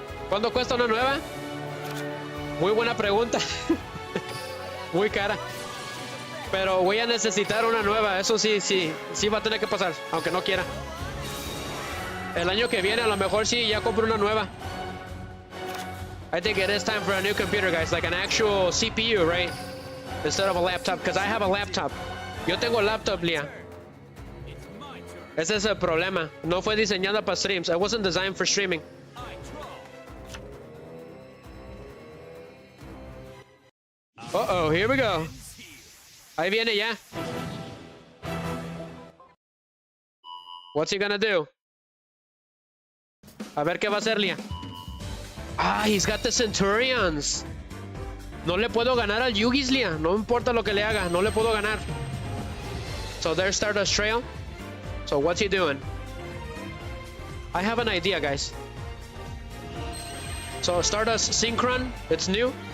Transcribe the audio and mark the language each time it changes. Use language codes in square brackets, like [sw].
[es] ¿Cuánto cuesta una nueva? Muy buena pregunta. Muy cara. Pero voy a necesitar una nueva. Eso sí va a tener que pasar, aunque no quiera. El año que viene a lo mejor sí ya compro una nueva. [en] I think it is time for a new computer, guys, like an actual CPU, right? Instead of a laptop, because I have a laptop. [es] Yo tengo laptop, Lia. Ese es el problema. No fue diseñada para streams. [en] It wasn't designed for streaming. Uh-oh, here we go. [es] Ahí viene ya. [en] What's he gonna do? [es] A ver qué va a hacer, Lia. [en] Ah, he's got the Centurions. [es] No le puedo ganar al Yugis, Lia. No importa lo que le haga, no le puedo ganar. [en] So there's Stardust Trail. So what's he doing? I have an idea, guys. So Stardust Synchron, it's new.